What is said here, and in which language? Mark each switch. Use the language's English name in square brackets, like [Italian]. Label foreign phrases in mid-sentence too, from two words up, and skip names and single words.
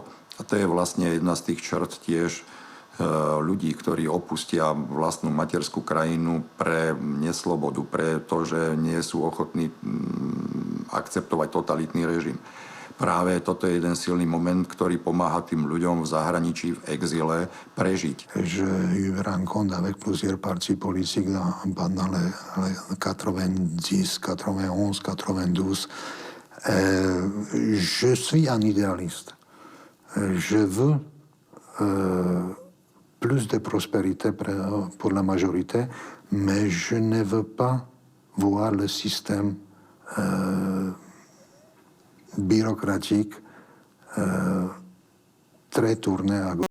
[Slovak] A to je vlastne jedna z tých črt tiež ľudí, ktorí opustia vlastnú materskú krajinu pre neslobodu, pre to, že nie sú ochotní akceptovať totalitný režim. Práve toto je jeden silný moment, ktorý pomáha tým ľuďom v zahraničí, v exile prežiť. [French] J'ai eu rencontre avec plusieurs partis politiques pendant les 90, 91, 92. Je suis un idéaliste. Je veux plus de prospérité pour la majorité, mais je ne veux pas voir le système bureaucratique très tourné à gauche.